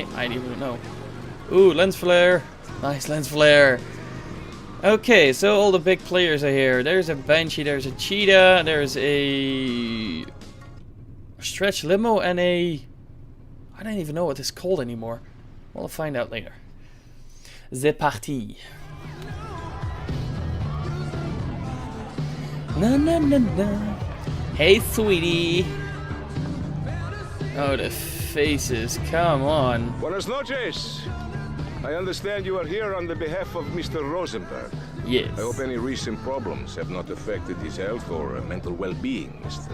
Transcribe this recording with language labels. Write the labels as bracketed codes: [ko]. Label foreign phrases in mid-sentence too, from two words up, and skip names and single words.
[en] I don't even know. Ooh, lens flare. Nice lens flare. Okay, so all the big players are here. There's a Banshee, there's a Cheetah, there's a stretch limo, and a... I don't even know what it's called anymore. We'll find out later. [fr] C'est parti. Na na na na. [en] Hey, sweetie. Oh, the faces. Come on. [es] Buenas noches. [en] I understand you are here on the behalf of Mr. Rosenberg. Yes. I hope any recent problems have not affected his health or mental well-being, Mr.